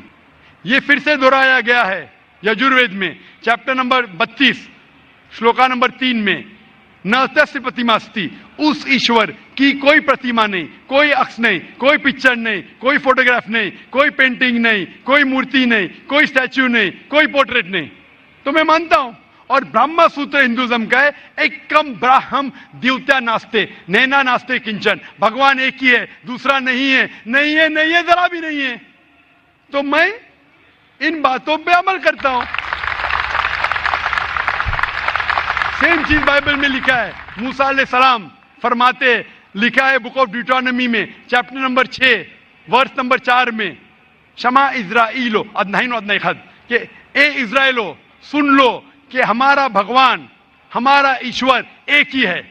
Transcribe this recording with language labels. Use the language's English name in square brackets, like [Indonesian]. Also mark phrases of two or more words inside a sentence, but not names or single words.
[Urdu] یہ پھر سے دہرایا گیا ہے یجوروید میں [English] chapter number [Urdu] 32 شلوکا نمبر 3 میں, [Sanskrit] न तस्य प्रतिमास्ति, [Urdu] اس ایشور کی کوئی پرتیما نہیں, کوئی عکس نہیں, کوئی پکچر نہیں, کوئی فوٹوگراف نہیں, کوئی پینٹنگ نہیں, کوئی مورتی نہیں, کوئی اسٹیچو نہیں, کوئی پورٹریٹ نہیں. تو میں مانتا ہوں, اور برہما سوتر ہندوازم کا ہے, [Sanskrit] एकम् ब्रह्म द्वितीयम् नास्ति नेह नास्ति किंचन, [Urdu] بھگوان ایک ہی ہے دوسرا نہیں ہے, نہیں ہے, نہیں ہے, ذرا بھی نہیں ہے. تو میں ان باتوں پہ عمل کرتا ہوں. سیم چیز بائبل میں لکھا ہے. موسیٰ علیہ السلام فرماتے, لکھا ہے بک آف ڈیوٹرانومی میں [English] chapter number [Urdu] 6 [English] verse number [Urdu] 4 میں, [Hebrew] שמע ישראל אלוהינו אדוני אחד, [Urdu] کہ اے اسرائیلو سن لو کہ ہمارا بھگوان ہمارا ایشور ایک ہی ہے.